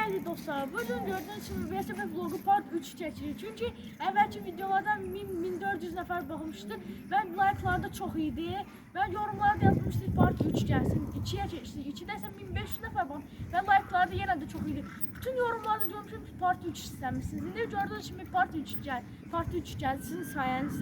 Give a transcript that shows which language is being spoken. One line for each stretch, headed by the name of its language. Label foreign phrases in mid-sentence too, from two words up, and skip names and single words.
Turkish: dostlar, bugün gördüğünüz gibi VSP vlogu part 3 çekilir.
Azerbaijani: Çünkü evvelki videolardan 1400 nəfər baxmışdı və like'larda çox idi. Və yorumlarda yazmışdı part 3 gəlsin. 2'ye keçdi. 2'də isə 1500 nəfər baxmış və like'larda yenə də çox idi. Bütün yorumlarda görmüşüm ki part 3 istəmişsiniz. İndi
Turkish: gördüğünüz gibi
Azerbaijani: part 3 gəldi sizin sayənizdə.